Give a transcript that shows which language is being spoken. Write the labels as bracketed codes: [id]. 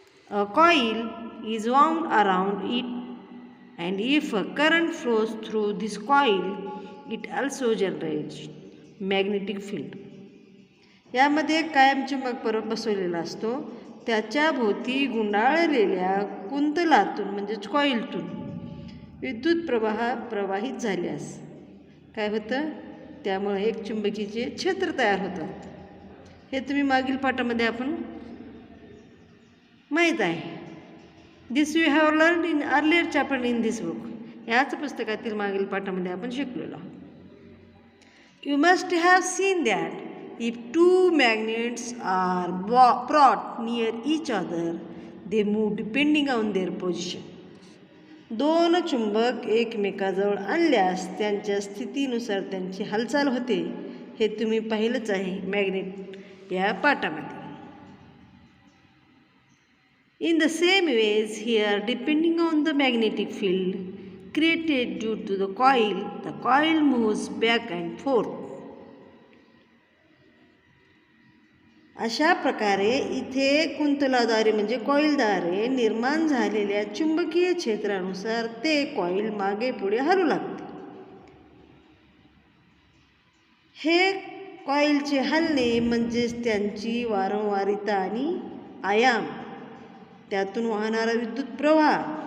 [en] A coil is wound around it, and if a current flows through this coil, it also generates magnetic field. [mr] यामध्ये कायम चुंबक बसवलेला असतो. त्याच्या भोवती गुंडाळलेल्या कुंतलातून म्हणजेच कॉइलतून विद्युत प्रवाह प्रवाहित झाल्यास काय होतं, त्यामुळे एक चुंबकीचे क्षेत्र तयार होतात. हे तुम्ही मागील पाठामध्ये आपण माहीत आहे. [en] This you have learn in earlier chapter in this book. [mr] याच पुस्तकातील मागील पाठामध्ये आपण शिकलेलो आहोत. [en] You must have seen that if two magnets are brought near each other they move depending on their position. [mr] दोन चुंबक एकमेकाजवळ आणल्यास त्यांच्या स्थितीनुसार त्यांची हालचाल होते हे तुम्ही पाहिलंच आहे मॅग्नेट या पाठामध्ये. [en] In the same ways here, depending on the magnetic field created due to the coil moves back and forth. [mr] अशा प्रकारे इथे कुंतलाद्वारे म्हणजे कॉइलद्वारे निर्माण झालेल्या चुंबकीय क्षेत्रानुसार ते कॉइल मागे पुढे हलू लागते. हे कॉइलचे हलणे म्हणजेच त्यांची वारंवारिता आणि आयाम, त्यातून वाहणारा विद्युत प्रवाह.